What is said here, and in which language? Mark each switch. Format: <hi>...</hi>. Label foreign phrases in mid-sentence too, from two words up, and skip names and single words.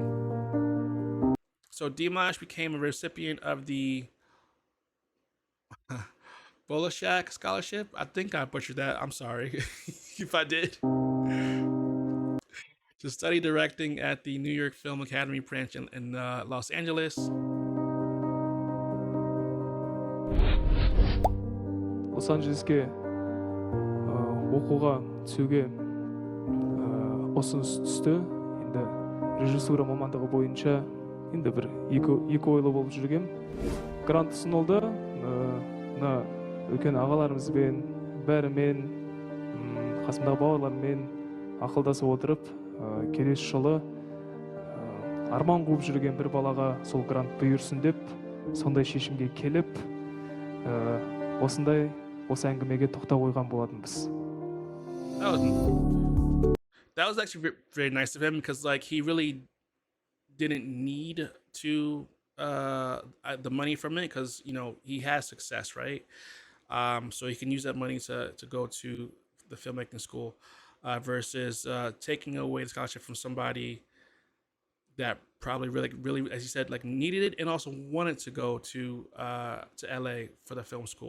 <en>So Dimash became a recipient of the Bolashak scholarship. I think I butchered that. I'm sorry if I did. To study directing at the New York Film Academy branch in Los Angeles.</en> <kk>Лос-Анджелеске оқуға түсуге ұсыныс түсті. Енді режиссура мамандығы бойынша енді бір екі ойлы болып жүргем. Грант ұсынылды. Мына үлкен ағаларымызбен, бәрімен, қасымдағы бауырлармен ақылдасып отырып, келесі жылы арман қуып жүрген бір балаға сол грант бұйырсын деп, сондай шешімге келіп, осы әңгімеге тоқтап қойған болатынбыз.</kk> <en>That was actually very nice of him because like he really didn't need to the money from it because you know he has success, right? So he can use that money to go to the filmmaking school versus taking away the scholarship from somebody that probably really, as you said, like needed it and also wanted to go to LA for the film school.</en>